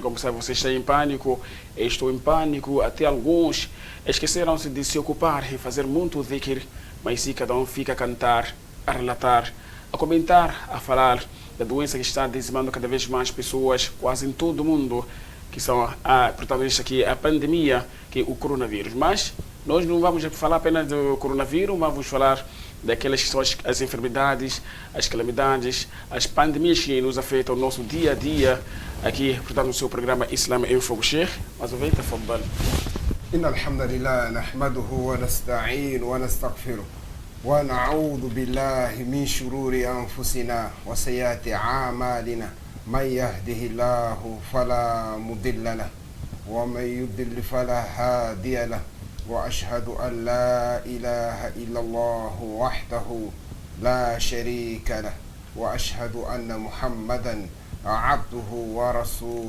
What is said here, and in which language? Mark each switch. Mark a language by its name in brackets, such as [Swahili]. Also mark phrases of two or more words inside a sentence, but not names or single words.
[Portuguese] Como sabe, você está em pânico, eu estou em pânico, até alguns esqueceram-se de se ocupar em fazer muito dhikr, mas se cada um fica a cantar, a relatar, a comentar, a falar da doença que está dizimando cada vez mais pessoas, quase em todo o mundo, que são a protagonista aqui, a pandemia, que é o coronavírus. Mas nós não vamos falar apenas do coronavírus, vamos falar daquelas que são as enfermidades, as calamidades, as pandemias que nos afetam o nosso dia a dia, aqui, portanto, no seu programa Islam em Fogo. Sheikh, mais uma vez, tafadhal. [Arabic] إن الحمد لله نحمده ونستعين ونستغفره ونعوذ بالله من شرور أنفسنا وسيئات أعمالنا من يهده الله فلا مضل له ومن يضلل فلا هادي له وأشهد أن لا إله إلا الله وحده لا شريك له وأشهد أن محمدا عبده ورسوله